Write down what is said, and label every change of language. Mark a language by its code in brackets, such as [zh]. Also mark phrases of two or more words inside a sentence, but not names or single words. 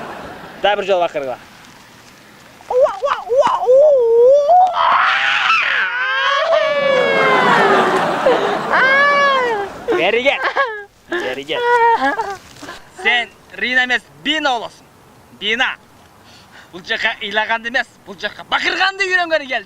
[ky] Да бир жолу бакыргыла. Бери кел. Sen Rina эмес, Бина болосуң. Бина. [kk] Бұл жаққа ыйлаганды емес, бұл жаққа бақырғанды үйренгені келдік.